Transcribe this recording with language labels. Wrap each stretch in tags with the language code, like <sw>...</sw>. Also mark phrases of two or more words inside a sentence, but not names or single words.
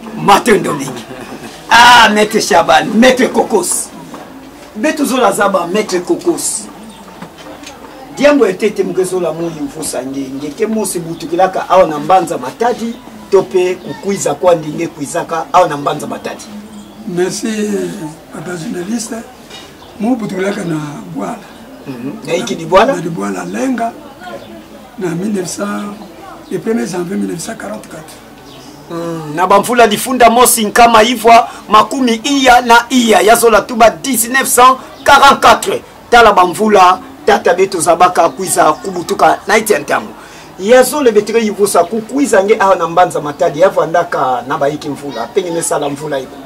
<kg>matondo biki Maître Shaban Maître Kokos beto zola zaba Maître Kokos diambo etete mgezola mungu mfusa ngeke mosi butukilaka awa na mbanza matadi tope kukuiza kwa ndinge kuizaka au na mbanza matadi.</kg> <fr>Merci papa journaliste.</fr> <kg>Mu butulaka na Bwala. Na iki di Bwala? Na di Bwala lenga na 1900</kg> <fr>le 1er janvier 1944.</fr> <kg>Na bamfula difunda mosi nkama hivwa makumi iya na iya yazola tuba 1944 tala bamfula tata beto zabaka kuiza kubutuka na itiantamu yazole betre yivusa kukuiza nge aho na mbanza matadi yavo andaka na baiki mvula penye mesala mvula iko</kg>